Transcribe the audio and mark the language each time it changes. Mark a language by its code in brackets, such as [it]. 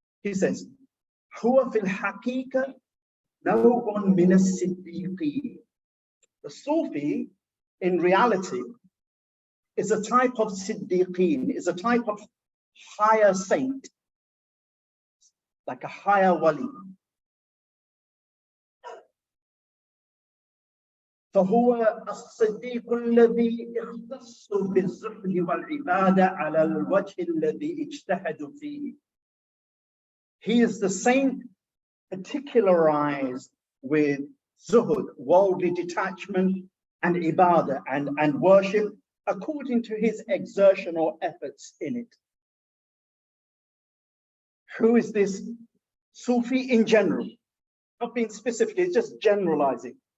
[en] He says, [ar] "Huwa fil haqiqa naw'un min as-siddiqin." [en] The Sufi, in reality, is a type of siddiqeen, is a type of higher saint, like a higher wali. [ar] فهو الصديق الذي يختص بالزهد والعبادة على الوجه الذي اجتهد فيه. [en] He is the saint particularized with zuhud, worldly detachment, and ibadah, and worship, according to his exertion or efforts in it. Who is this Sufi in general? Not being specific, it's just generalizing.